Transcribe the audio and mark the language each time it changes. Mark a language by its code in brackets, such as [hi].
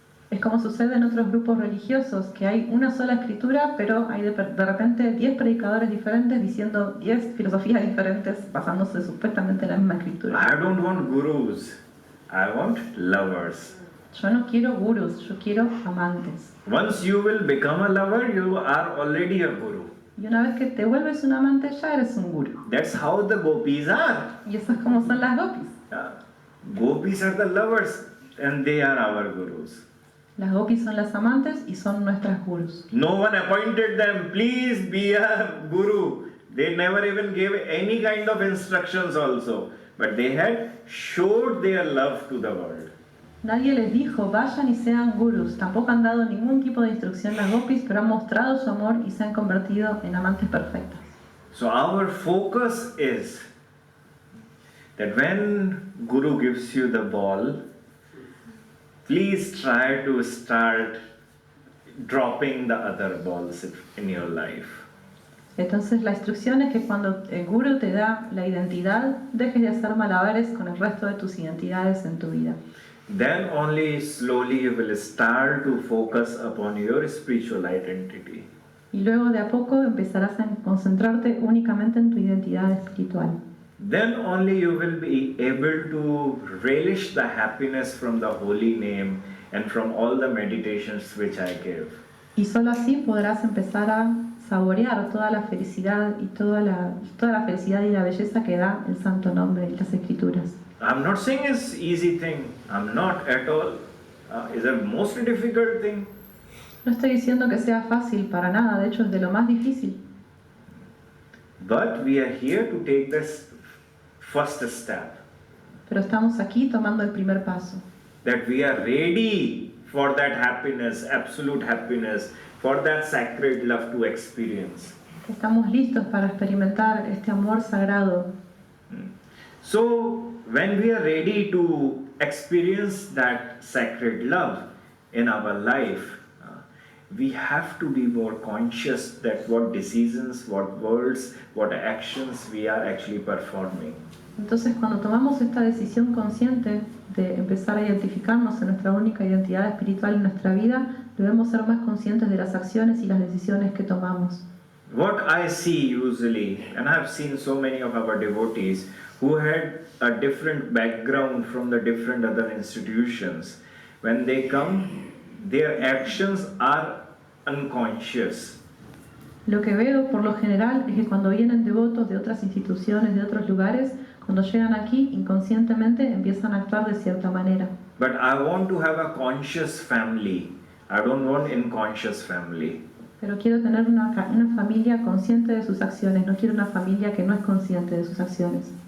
[es] Es como sucede en otros grupos religiosos, que hay una sola escritura, pero hay de repente 10 predicadores diferentes diciendo 10 filosofías diferentes basándose supuestamente en la misma escritura. [en] I don't want gurus, I want lovers. [es] Yo no quiero gurús, yo quiero amantes. [en] Once you will become a lover, you are already a guru. [es] Y una vez que te vuelves un amante, ya eres un gurú. [en] That's how the gopis are. [es] Y eso es como son las gopis. [en] Gopis are the lovers and they are our gurus. [es] Las gopis son las amantes y son nuestras gurús. [en] No one appointed them, please be a guru. They never even gave any kind of instructions also. But they had showed their love to the world. [es] Nadie les dijo, vayan y sean gurús. Tampoco han dado ningún tipo de instrucción las gopis, pero han mostrado su amor y se han convertido en amantes perfectas. [en] So our focus is that when Guru gives you the ball, please try to start dropping the other balls in your life. [es] Entonces la instrucción es que cuando el gurú te da la identidad, dejes de hacer malabares con el resto de tus identidades en tu vida. [en] Then only slowly you will start to focus upon your spiritual identity. [es] Y luego de a poco empezarás a concentrarte únicamente en tu identidad espiritual. [en] Then only you will be able to relish the happiness from the holy name and from all the meditations which I give. [es] Y solo así podrás empezar a saborear toda la felicidad y toda la felicidad y la belleza que da el santo nombre y las escrituras. [en] I'm not saying it's easy thing. I'm not at all. It's the most difficult thing. [es] No estoy diciendo que sea fácil para nada, de hecho es de lo más difícil. [en] But we are here to take this first step. [es] Pero estamos aquí tomando el primer paso. [en] That we are ready for that happiness, absolute happiness, for that sacred love to experience. [es] Estamos listos para experimentar este amor sagrado. [en] So, when we are ready to experience that sacred love in our life, we have to be more conscious that what decisions, what words, what actions we are actually performing. [es] Entonces, cuando tomamos esta decisión consciente de empezar a identificarnos en nuestra única identidad espiritual en nuestra vida, debemos ser más conscientes de las acciones y las decisiones que tomamos. [en] What I see usually, and I have seen so many of our devotees who had a different background from the different other institutions, when they come, their actions are unconscious. [es] Lo que veo por lo general es que cuando vienen devotos de otras instituciones, de otros lugares, cuando llegan aquí, inconscientemente empiezan a actuar de cierta manera. [en] But I want to have a conscious family. I don't want unconscious family. [es] Pero quiero tener una familia consciente de sus acciones, no quiero una familia que no es consciente de sus acciones.